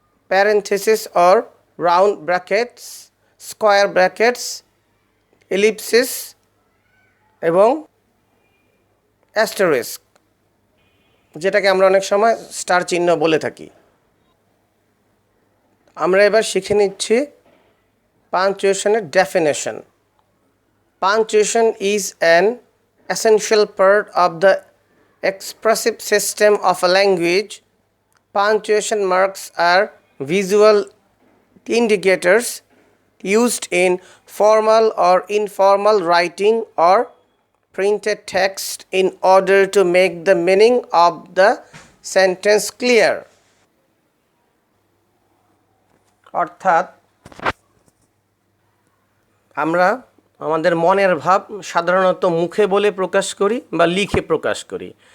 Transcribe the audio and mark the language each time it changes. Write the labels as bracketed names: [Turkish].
[Bangla] Parenthesis or round brackets, square brackets, ellipsis এবং asterisk, যেটাকে আমরা অনেক সময় স্টার চিহ্ন বলে থাকি। আমরা এবার শিখে নিচ্ছি পাঞ্চুয়েশনের definition. [English] Punctuation is an essential part of the expressive system of a language. Punctuation marks are visual indicators used in formal or informal writing or printed text in order to make the meaning of the sentence clear. [Bangla] অর্থাৎ আমরা আমাদের মনের ভাব সাধারণত মুখে বলে প্রকাশ করি বা লিখে প্রকাশ করি।